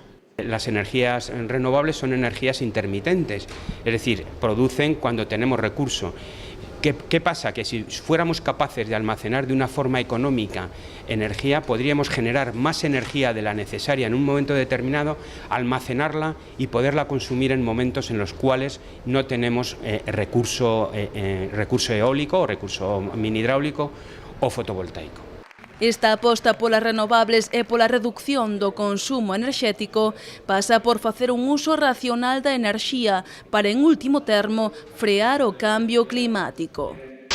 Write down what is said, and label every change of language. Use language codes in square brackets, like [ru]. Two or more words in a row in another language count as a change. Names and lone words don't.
[es] Las energías renovables son energías intermitentes, es decir, producen cuando tenemos recurso. ¿Qué pasa? Que si fuéramos capaces de almacenar de una forma económica energía, podríamos generar más energía de la necesaria en un momento determinado, almacenarla y poderla consumir en momentos en los cuales no tenemos recurso eólico, o recurso mini hidráulico o fotovoltaico. [gl] Esta aposta polas renovables e pola reducción do consumo enerxético pasa por facer un uso racional da enerxía para, en último termo, frear o cambio climático.